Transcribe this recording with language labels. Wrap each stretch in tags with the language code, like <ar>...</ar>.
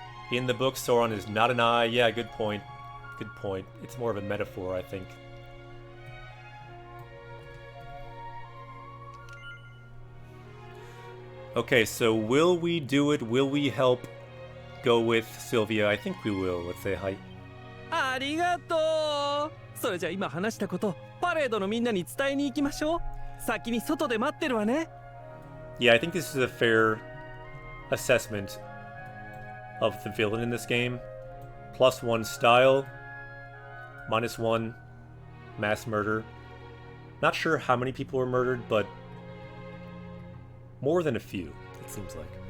<en>In the book, Sauron is not an eye. Yeah, good point. Good point. It's more of a metaphor, I think. Okay, so will we do it? Will we help go with Sylvia? I think we will. Let's say hi.</en> <ja>ありがとう。それじゃ今話したことパレードのみんなに伝えに行きましょう。先に外で待ってるわね。</ja> <en>Yeah, I think this is a fair assessment of the villain in this game. +1 style, -1 mass murder. Not sure how many people were murdered, but more than a few, it seems like.</en>